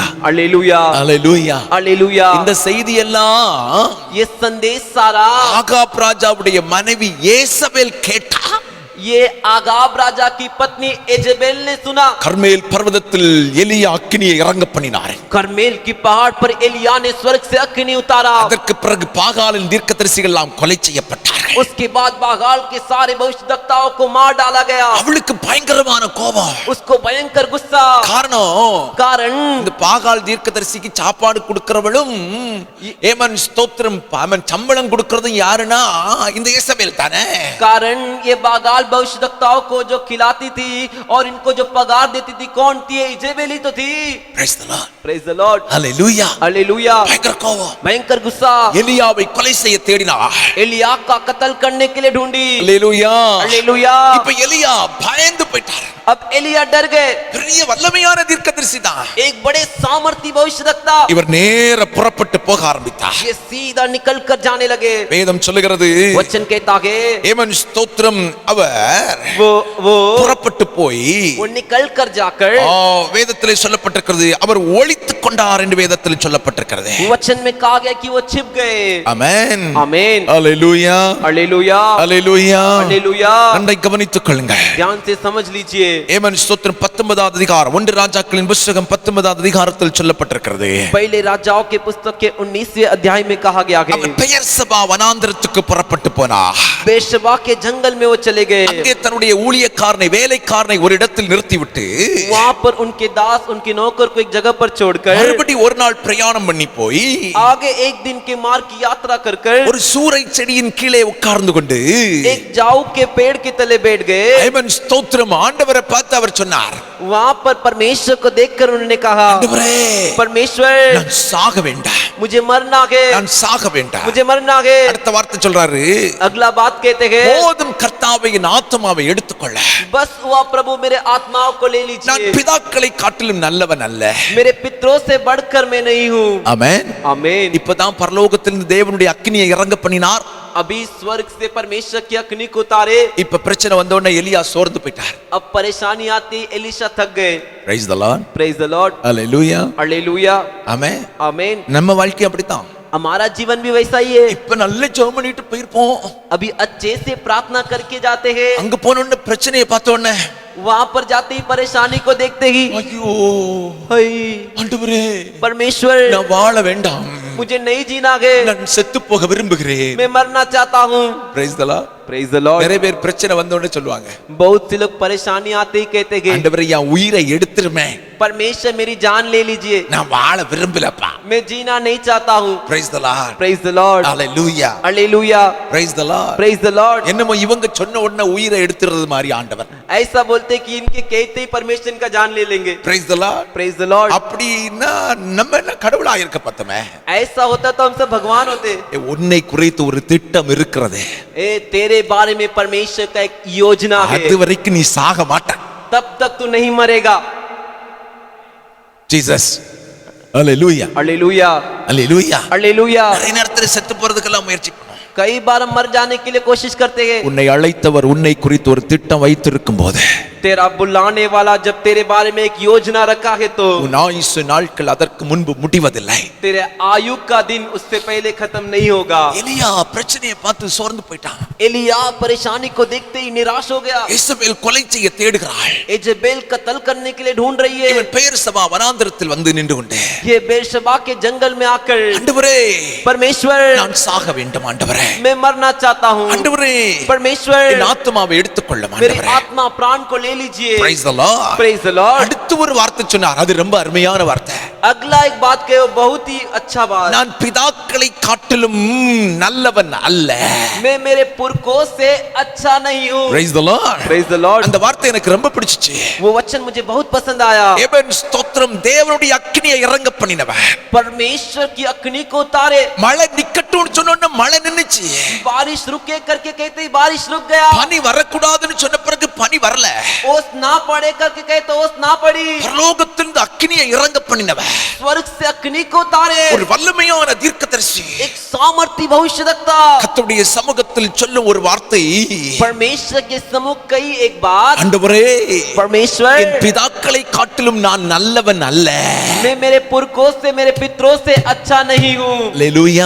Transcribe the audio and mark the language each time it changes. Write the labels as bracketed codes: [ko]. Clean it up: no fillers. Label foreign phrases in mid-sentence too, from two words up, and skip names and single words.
[hi] हालेलुया. [ta] ஹalleluya. [hi] हालेलुया. [ta] இந்த செய்தி எல்லாம் [hi] ये संदेश सारा [ta] ஆகாப் ராஜாவுடைய மனைவி ஏசபேல் கேட்டா. [hi] ये आगाब राजा की पत्नी एजेबेल ने सुना. [ta] கர்மேல் பர்வதத்தில் எலியா அக்கினியை இறங்க பண்ணினார். [hi] करमेल की पहाड़ पर एलिया ने स्वर्ग से अग्नि उतारा. [ta] அதற்கு பிறகு பாகாலின் தீர்க்கதரிசிகள் எல்லாம் கொலை செய்யப்பட்டார்கள். [hi] उसके बाद बागाल के सारे भविष्यद्वक्ताओं को मार डाला गया. [ta] அவளுக்கு பயங்கரமான கோபம். [hi] उसको भयंकर गुस्सा. कारण [ta] இந்த பாகால் தீர்க்கதரிசிக்கு சாப்பாடு கொடுக்கிறவளும் ஏமன் ஸ்தோத்திரம் அவன் சம்பளம் கொடுக்கிறதும் யாருன்னா இந்த ஏசபேல் தானே. [hi] कारण ये बागाल भविष्यवक्ताओं को जो खिलाती थी और इनको जो पगार देती थी कौन थी? इजेबेल ही तो थी। [en] Praise the Lord. Praise the Lord. Hallelujah. [hi] हालेलुया। [ta] பயங்கர கோபம். [hi] भयंकर गुस्सा। [ta] எலியாவை கொலை செய்ய தேடினார். [hi] एलिया का कत्ल करने के लिए ढूंढी। [en] Hallelujah. [hi] हालेलुया। [ta] இப்ப எலியா பயந்து போயிட்டார். [hi] अब एलिया डर गए। [ta] பெரிய வல்லமையான தீர்க்கதரிசி தான். [hi] एक बड़े सामर्थी भविष्यवक्ता। [ta] இவர் நேர புறப்பட்டு போக ஆரம்பித்தார். [hi] ये सीधा निकल कर जाने लगे। [ta] வேதம் சொல்லுகிறது, [hi] वचन कहता है [ta] ஏமன் ஸ்தோத்திரம் அவர் [hi] वो [ta] புறப்பட்டு போய் [hi] निकल कर जाकर [ta] வேதத்திலே சொல்லப்பட்டிருக்கிறது அவர் ஒளித்துக் கொண்டார் என்று வேதத்தில் சொல்லப்பட்டிருக்கிறது. [hi] वचन में कहा गया कि वो छिप गए। [ta] ஆமென் [hi] आमीन। [ta] ஹalleluya [hi] हालेलुया। [ta] ஹalleluya [hi] हालेलुया। [ta] நன்றாய் கவனித்துக் கொள்ளுங்கள். [hi] ध्यान से समझ लीजिए। [ta] ஏமன் ஸ்தோத்திரம் 19வது அதிகாரம் 1 ராஜாக்களின் புத்தகம் 19வது அதிகாரத்தில் சொல்லப்பட்டிருக்கிறது. [hi] पहले राजाओं के पुस्तक के 19वें अध्याय में कहा गया है [ta] அவர் பெயர்சபா வனாந்தரத்துக்கு புறப்பட்டு போனார். [hi] बेर्शेबा के जंगल में वो चले गए। [ta] அங்கே தன்னுடைய ஊழியக்காரனை வேலைக்காரனை ஒரு இடத்தில் நிறுத்திவிட்டு [hi] वहां पर उनके दास उनके नौकर को एक जगह पर छोड़कर [ta] மறுபடியும் ஒரு நாள் பிரயாணம் பண்ணி போய் [hi] आगे एक दिन के मार्ग की यात्रा कर [ta] ஒரு சூரை செடியின் கீழே உட்கார்ந்து கொண்டு [hi] एक जाऊ के पेड़ के तले बैठ गए। [ta] ஏமன் ஸ்தோத்திரம் ஆண்டவரை பார்த்து அவர் சொன்னார், [hi] वहां पर परमेश्वर को देखकर उन्होंने कहा, [ta] ஆண்டவரே [hi] परमेश्वर [ta] நான் சாக வேண்டாம், [hi] मुझे मरना है, [ta] நான் சாக வேண்டாம். [hi] मुझे मरना है। [ta] அடுத்த வார்த்தை சொல்றாரு, [hi] अगला बात कहते हैं, [ta] போதும் கர்த்தாவே என் ஆத்மாவை எடுத்துக்கொள்ள, [hi] बस हुआ प्रभु मेरे आत्माओं को ले [ta] நான் [hi] लीजिए, [ta] பிதாக்களை காட்டிலும் நல்லவன் அல்ல. [hi] मेरे पितरों से बढ़कर मैं नहीं हूँ। [ta] ஆமென். [hi] आमीन। [ta] இப்பதான் பரலோகத்திலிருந்து தேவனுடைய அக்கினியை இறங்க பண்ணினார். [hi] अभी स्वर्ग से परमेश्वर की अग्नि को उतारे। [ta] இப்ப பிரச்சனை வந்த உடனே எலியா சோர்ந்து போயிட்டார். [hi] अब परेशानी आती, एलिशा थक गए। [en] Praise the Lord. Praise the Lord. Hallelujah. [hi] हालेलुया। [ta] ஆமென். [hi] आमीन। [ta] நம்ம வாழ்க்கை அப்படித்தான். [hi] हमारा जीवन भी वैसा ही है। [ta] இப்ப நல்ல ஜெபம் பண்ணிட்டு போயிருப்போம். [hi] अभी अच्छे से प्रार्थना करके जाते हैं, [ta] அங்க போன உடனே பிரச்சனையை பார்த்த உடனே [hi] वहां पर जाते ही परेशानी को देखते ही [ta] ஐயோ [hi] हाय [ta] ஆண்டவரே [hi] परमेश्वर [ta] நான் வாழ வேண்டாம், [hi] मुझे नहीं जीना है, [ta] நான் செத்து போக விரும்புகிறேன். [hi] मैं मरना चाहता हूँ। [en] Praise the Lord. Praise the Lord. [ta] நிறைய பேர் பிரச்சனை வந்த உடனே சொல்லுவாங்க, [hi] बहुत से लोग परेशानी आते ही कहते हैं, [ta] ஆண்டவரே என் உயிரை எடுத்துருமே, [hi] परमेश्वर मेरी जान ले लीजिए, [ta] நான் வாழ விரும்பலப்பா. [hi] मैं जीना नहीं चाहता हूँ। [en] Praise the Lord. Praise the Lord. Hallelujah. [hi] हालेलुया। [en] Praise the Lord. Praise the Lord. [ta] என்னமோ இவங்க சொன்ன உடனே உயிரை எடுத்துறது மாதிரி ஆண்டவர். [hi] ऐसा बोलते कि इनके कहते ही परमेश्वर इनका जान ले लेंगे। [en] Praise the Lord. Praise the Lord. [ta] அப்படின்னா நம்ம என்ன கடவுளா இருக்க பார்த்தமே. [hi] ऐसा होता तो हम सब भगवान होते। [ta] உன்னை குறித்து ஒரு திட்டம் இருக்கிறது, [hi] ए तेरे बारे में परमेश्वर का एक योजना है, [ta] அது வரைக்கும் நீ சாக மாட்ட. [hi] तब तक तू नहीं मरेगा। [ta] ஜீசஸ். Hallelujah. [hi] हालेलुया। [en] Hallelujah. [hi] हालेलुया। [ta] நிறைய நேரத்துல செத்து போறதுக்கெல்லாம் முயற்சி பண்ணும். [hi] कई बार हम मर जाने के लिए कोशिश करते हैं। [ta] உன்னை அழைத்தவர் உன்னை குறித்து ஒரு திட்டம் வைத்திருக்கும் போது, [hi] तेरा बुलाने वाला जब तेरे बारे में एक योजना रखा है तो [ta] உன் ஆயுசு நாட்கள் அதற்கு முன்பு முடிவதில்லை. [hi] तेरे आयु का दिन उससे पहले खत्म नहीं होगा। [ta] எலியா பிரச்சனையை பார்த்து சோர்ந்து போயிட்டான். [hi] एलिया परेशानी को देखते ही निराश हो गया। [ta] இசபேல் கொலை செய்ய தேடுகிறாள். [hi] इजेबेल कत्ल करने के लिए ढूंढ रही है। [ta] இவன் பெயர் சபா வனாந்தரத்தில் வந்து நின்று கொண்டே, [hi] ये बेर्शेबा के जंगल में आकर, [ta] ஆண்டவரே [hi] परमेश्वर [ta] நான் சாக வேண்டும் ஆண்டவரே, [hi] मैं मरना चाहता हूँ, [ta] ஆண்டவரே [hi] परमेश्वर [ta] என் ஆத்மாவை எடுத்துக்கொள்ளும் [hi] मेरी [ta] ஆண்டவரே. [hi] आत्मा प्राण को ले लीजिए। [en] Praise the Lord. Praise the Lord. [ta] அடுத்து ஒரு வார்த்தை சொன்னார், அது ரொம்ப அருமையான வார்த்தை. [hi] अगला एक बात कहो, बहुत ही अच्छा बात। [ta] நான் பிதாக்களை காட்டிலும் நல்லவன் அல்ல. [hi] मैं मेरे पुरखों से अच्छा नहीं हूँ। [en] Praise the Lord. Praise the Lord. [ta] அந்த வார்த்தை எனக்கு ரொம்ப பிடிச்சிச்சு. [hi] वो वचन मुझे बहुत पसंद आया। [ta] ஏபன் ஸ்தோத்திரம் தேவனுடைய அக்கினியை இறங்க பண்ணினவன். [hi] परमेश्वर की अग्नि को उतारे। [ta] மழை நிக்கட்டும்னு சொன்ன உடனே மழை நின்னுச்சு. [hi] बारिश रुके करके कहते ही बारिश रुक गया। [ta] பனி வரக்கூடாதுன்னு சொன்ன பிறகு பனி வரல. [hi] ओस ना पड़े करके कहे तो ओस ना पड़ी। [ta] பரலோகத்திலிருந்து அக்கினியை இறங்க பண்ணினவன். [hi] स्वर्ग से अग्नि को उतारे। [ta] ஒரு வல்லமையான தீர்க்கதரிசி. [hi] एक सामर्थी भविष्यवक्ता [ta] கர்த்தருடைய சமூகத்தில் சொல்லும் ஒரு வார்த்தை, [hi] परमेश्वर के सम्मुख कही एक बात, [ta] ஆண்டவரே [hi] परमेश्वर [ta] என் பிதாக்களை காட்டிலும் நான் நல்லவன் அல்ல. [hi] मैं मेरे पुरखों से मेरे पितरों से अच्छा नहीं हूँ। [ta] அல்லேலூயா.